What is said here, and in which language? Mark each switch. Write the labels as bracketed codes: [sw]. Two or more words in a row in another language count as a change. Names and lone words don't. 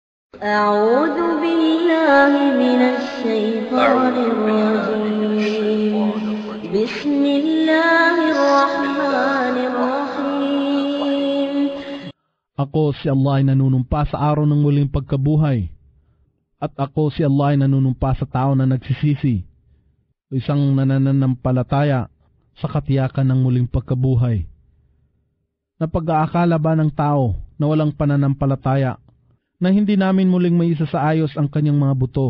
[ar] أعوذ بالله من الشيطان الرجيم بسم الله الرحمن الرحيم. [tl] Ako si Allah ay nanunumpa sa araw ng muling pagkabuhay. At ako si Allah ay nanunumpa sa tao na nagsisisi o isang nananampalataya sa katiyakan ng muling pagkabuhay. Napag-aakala ba ng tao na walang pananampalataya na hindi namin muling maisa sa ayos ang kanyang mga buto?